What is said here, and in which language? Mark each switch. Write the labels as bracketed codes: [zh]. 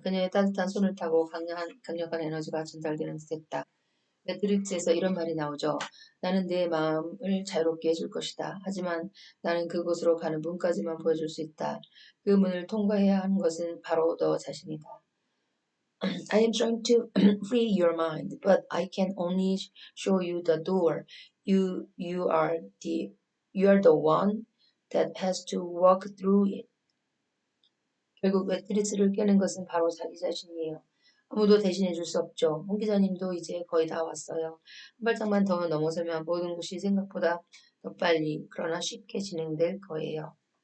[ko] 그녀의 따뜻한 손을 타고 강력한 에너지가 전달되는 듯했다. 매트릭스에서 이런 말이 나오죠. 나는 내 마음을 자유롭게 해줄 것이다. 하지만 나는 그곳으로 가는 문까지만 보여줄 수 있다. 그 문을 통과해야 하는 것은 바로 너 자신이다. [en] I am trying to free your mind, but I can only show you the door. You you are the you are the one that has to walk through it. [ko] 결국 매트리스를 깨는 것은 바로 자기 자신이에요. 아무도 대신해 줄 수 없죠. 홍 기자님도 이제 거의 다 왔어요. 한 발짝만 더 넘어서면 모든 것이 생각보다 더 빨리, 그러나 쉽게 진행될 거예요.